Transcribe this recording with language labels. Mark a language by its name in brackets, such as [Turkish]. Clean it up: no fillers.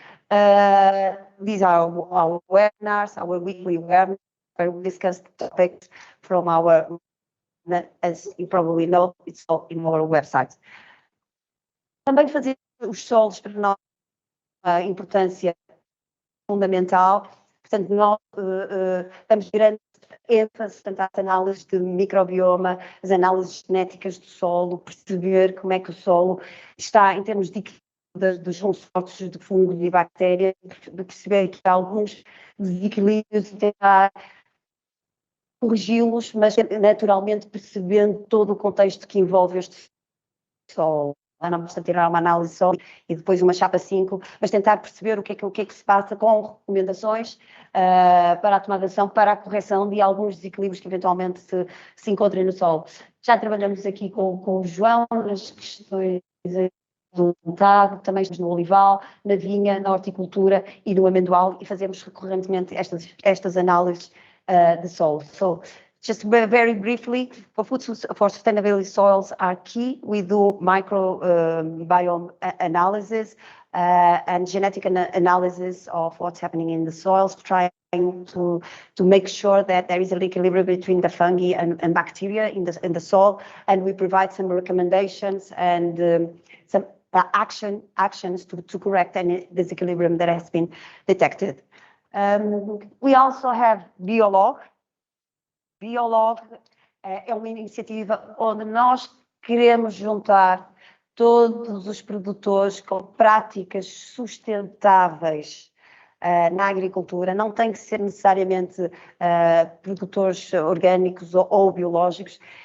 [English] These are our webinars, our weekly webinars, where we discuss topics from our, as you probably know, it's all in our website. [Portuguese] Também fazer os solos para nós a importância fundamental. Portanto, nós estamos grande ênfase, portanto, às análises de microbioma, as análises genéticas do solo, perceber como é que o solo está em termos de dos consortes de fungos e bactérias, de perceber que há alguns desequilíbrios e tentar corrigi-los, mas naturalmente percebendo todo o contexto que envolve este solo. Não basta tirar uma análise só e depois uma chapa 5, mas tentar perceber o que é que se passa com recomendações para a tomada de ação, para a correção de alguns desequilíbrios que eventualmente se encontrem no solo. Já trabalhamos aqui com o João nas questões do montado, também estamos no olival, na vinha, na horticultura e no amendoal, e fazemos recorrentemente estas análises de solo. [English] So, just very briefly, for sustainability soils are key. We do microbiome analysis and genetic analysis of what's happening in the soils, trying to make sure that there is an equilibrium between the fungi and bacteria in the soil, and we provide some recommendations and some actions to correct any disequilibrium that has been detected. We also have Biolog. [Portuguese] Biolog é uma iniciativa onde nós queremos juntar todos os produtores com práticas sustentáveis na agricultura. Não tem que ser necessariamente produtores orgânicos ou biológicos.